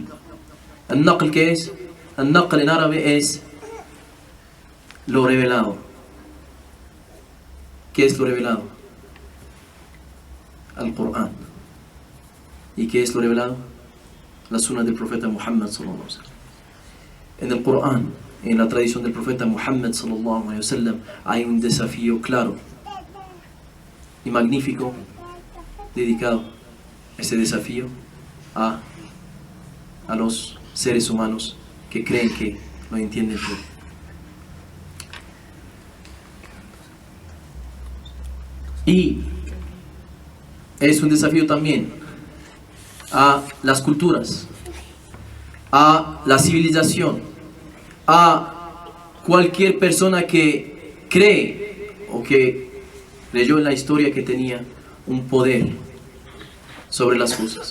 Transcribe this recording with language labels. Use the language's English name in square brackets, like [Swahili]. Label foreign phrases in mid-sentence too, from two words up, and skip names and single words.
[Spanish] Al-naql, ¿qué es? Al-naql en árabe es lo revelado. ¿Qué es lo revelado? Al-Qur'an. ¿Y qué es lo revelado? La sunna del profeta Muhammad [Arabic] صلى الله عليه وسلم. [Spanish] En el Qur'an, en la tradición del profeta Muhammad [Arabic] صلى الله عليه وسلم, [Spanish] hay un desafío claro y magnífico dedicado ese desafío a los seres humanos que creen que lo entienden todo. Y es un desafío también a las culturas, a la civilización, a cualquier persona que cree o que leyó en la historia que tenía un poder sobre las cosas.